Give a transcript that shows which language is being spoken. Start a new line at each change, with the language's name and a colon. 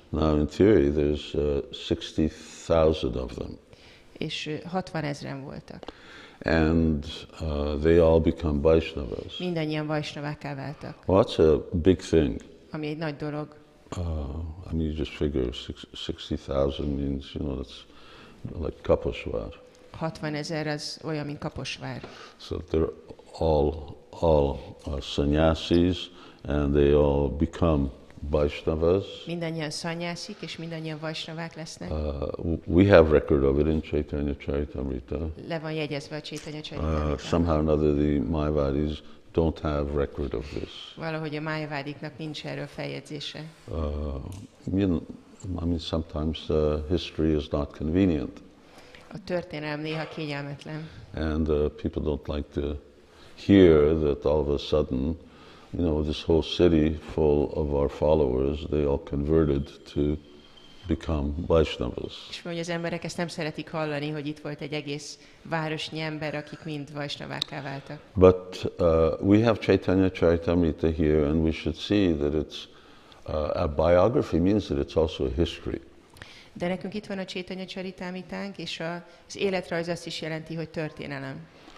English: Now in theory there's 60,000 of them.
Hungarian: És 60 000 voltak.
English: And they all become Vaishnavas.
Hungarian: Mindannyian Vaisnavákká váltak.
English: Well, that's a big thing.
Hungarian: Ami egy nagy dolog.
English: I mean, you just figure 60,000 means, you know, that's like Kaposvar.
Hungarian: 60 000 az olyan, mint Kaposvár.
English: So they're all sannyasis, and they all become Vaishnavas.
Hungarian: Mindannyian szanyászik, és mindannyian Vaisnavák lesznek.
English: We have record of it in Caitanya Charitamrita.
Hungarian: Le van jegyezve a Chaitanya Charitamrita.
English: Somehow or another the Mayavadis don't have record of this.
Hungarian: Valahogy a Májavádiknak nincs erről feljegyzése.
English: You know, I mean, sometimes history is not convenient.
Hungarian: A történelem néha kényelmetlen.
English: And people don't like to hear that all of a sudden, you know, this whole city full of our followers, they all converted to become Vaishnavas.
Hungarian: És hogy az emberek ezt nem szeretik hallani, hogy itt volt egy egész városnyi ember, akik mind Vaisnavákká váltak.
English: But we have Caitanya Charitamrita here, and we should see that it's a biography means that it's also a history.
Hungarian: De nekünk itt van a Chaitanya Charitamritánk, és az életrajz azt is jelenti, hogy történelem.